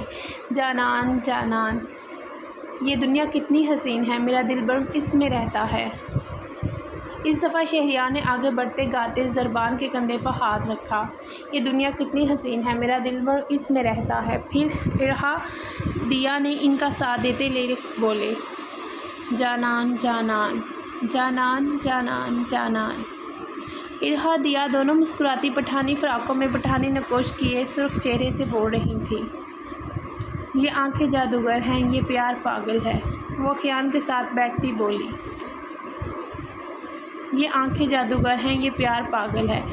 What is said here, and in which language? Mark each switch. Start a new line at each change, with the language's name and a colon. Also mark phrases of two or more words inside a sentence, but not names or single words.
Urdu: جانان جانان، یہ دنیا کتنی حسین ہے، میرا دلبر اس میں رہتا ہے۔ اس دفعہ شہریار نے آگے بڑھتے گاتے زربان کے کندھے پر ہاتھ رکھا، یہ دنیا کتنی حسین ہے، میرا دلبر اس میں رہتا ہے۔ پھر ریحا دیا نے ان کا ساتھ دیتے لیرکس بولے، جانان جانان جانان جانان جانان۔ ریحا دیا دونوں مسکراتی پٹھانی فراقوں میں پٹھانی نقوش کیے سرخ چہرے سے بول رہی تھیں، یہ آنکھیں جادوگر ہیں، یہ پیار پاگل ہے۔ وہ خیان کے ساتھ بیٹھتی بولی، یہ آنکھیں جادوگر ہیں، یہ پیار پاگل ہے۔